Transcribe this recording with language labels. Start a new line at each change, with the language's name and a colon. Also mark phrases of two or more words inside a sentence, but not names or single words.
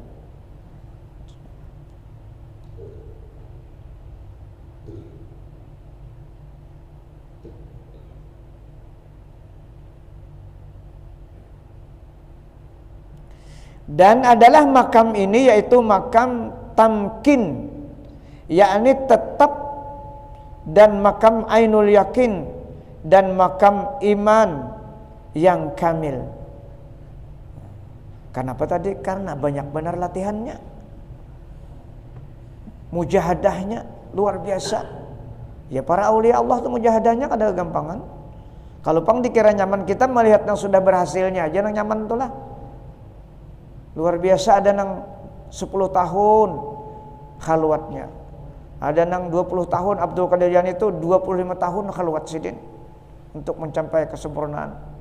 Indonesian: Dan adalah makam ini yaitu makam tamkin, yakni tetap, dan makam ainul yakin, dan makam iman yang kamil. Kenapa tadi? Karena banyak benar latihannya, mujahadahnya luar biasa.
Banjar: Ya para aulia Allah itu mujahadahnya kada gampangan. Kalau pang dikira nyaman, kita melihat yang sudah berhasilnya aja yang nyaman itulah. Luar biasa. Ada yang 10 tahun khalwatnya, ada yang 20 tahun. Abdul Qadir Jailani itu 25 tahun khalwat sidin untuk mencapai kesempurnaan.